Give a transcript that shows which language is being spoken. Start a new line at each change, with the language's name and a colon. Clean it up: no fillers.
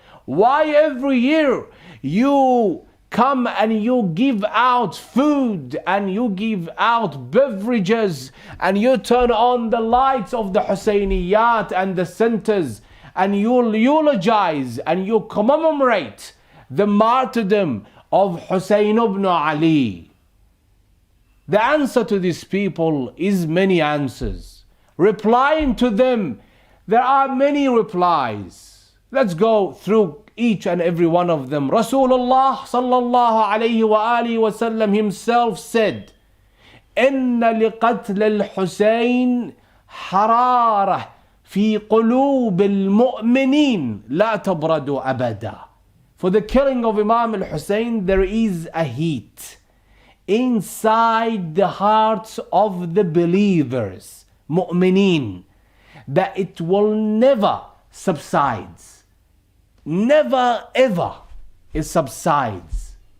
English: Why every year you come and you give out food and you give out beverages and you turn on the lights of the Husseyniyat and the centers and you eulogize and you commemorate the martyrdom of Hussein ibn Ali? The answer to these people is many answers. Replying to them, there are many replies. Let's go through each and every one of them.
Arabic: Rasulullah sallallahu alayhi wa alihi wa sallam
English: himself said,
Arabic: إن لقتل الحسين حرارة في قلوب المؤمنين لا تبرد أبدا.
English: For the killing of Imam al-Hussein, there is a heat inside the hearts of the believers, mu'mineen, that it will never subside. never ever it subsides.